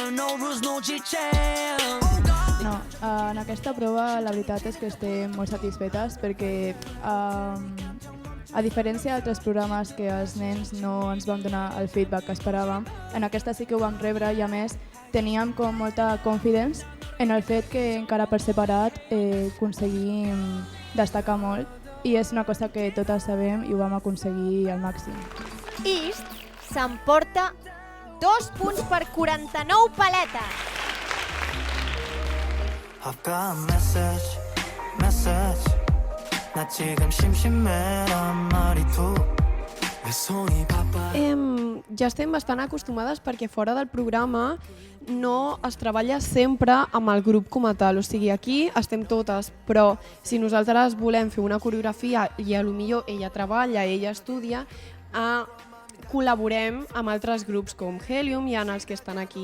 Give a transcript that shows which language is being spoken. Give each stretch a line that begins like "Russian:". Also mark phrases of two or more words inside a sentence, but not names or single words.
Catalan: No, en aquesta prova la veritat és que estem molt satisfetes perquè a diferència d'altres programes que els nens no ens van donar el feedback que esperàvem, en aquesta sí que ho vam rebre i a més teníem com molta confidence en el fet que encara per separat aconseguim destacar molt i és una cosa que totes sabem i ho vam aconseguir al màxim. East s'emporta 2 punts per 49 paletes.
English: I've got a message
Korean: 나 지금 심심해란 말이 왜 손이 바빠
Catalan: Ja estem bastant acostumades perquè fora del programa no es treballa sempre amb el grup com a tal. O sigui, aquí estem totes, però si nosaltres volem fer una coreografia i potser ella treballa, ella estudia, col·laborem amb altres grups com Helium i en els que estan aquí.